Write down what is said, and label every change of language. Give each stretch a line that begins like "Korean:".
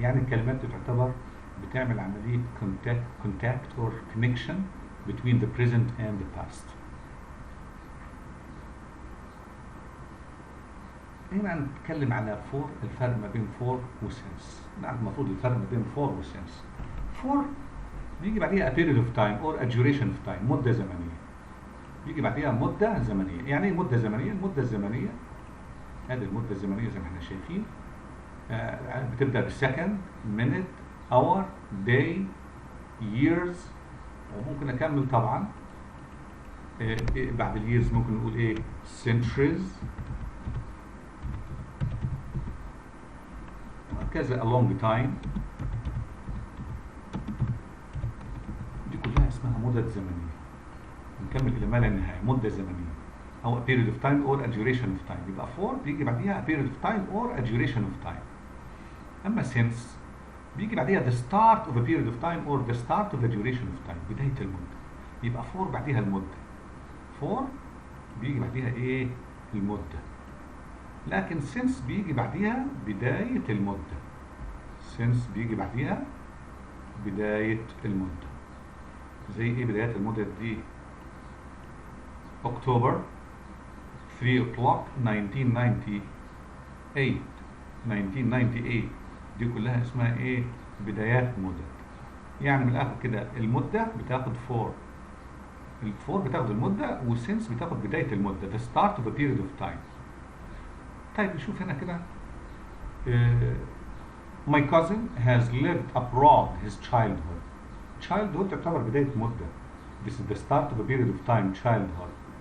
Arabic: يعني الكلمات دي تعتبر بتعمل عملية
English: contact or connection between the present and the past.
Arabic: هنا نتكلم على for، الفرق ما بين for و since. نعرف المفروض الفرق ما بين for و since. for بيجي بعديها
English: a period of time
Arabic: or a duration of time، مدة زمنية. بيجي بعديها مدة زمنية. يعني ايه مدة زمنية؟ المدة الزمنية هذه المدة الزمنية زي ما احنا شايفين بتبدأ بالسكند، minute، hour، day، years، وممكن أكمل طبعا بعد الييرز ممكن نقول ايه centuries وهكذا
English: a long time.
Arabic: دي كلها اسمها مدة زمنية. نكمل إلى ما لا نهاية، مدة زمنية أو
English: a period of time
Arabic: or a duration of time. يبقى
English: for
Arabic: بيجي بعديها
English: a period of time or a duration of time.
Arabic: أما
English: since بيجي بعديها the start of a period of time or the start of a duration of time،
Arabic: بداية المدة. يبقى for بعديها المدة. for بيجي بعديها ايه؟ المدة. لكن since بيجي بعديها بداية المدة. since بيجي بعديها بداية المدة. زي ايه بداية المدة دي؟
English: October 3 o'clock 1998
Arabic: دي كلها اسمها ايه؟ بدايات مدة. يعني من الاخر كده المدة بتاخد for، الفور بتاخد المدة والسنس بتاخد بداية المدة
English: the start of a period of time.
Arabic: طيب نشوف هنا كده
English: my cousin has lived abroad his childhood.
Arabic: childhood تعتبر بداية مدة.
English: this is the start of a period of time childhood.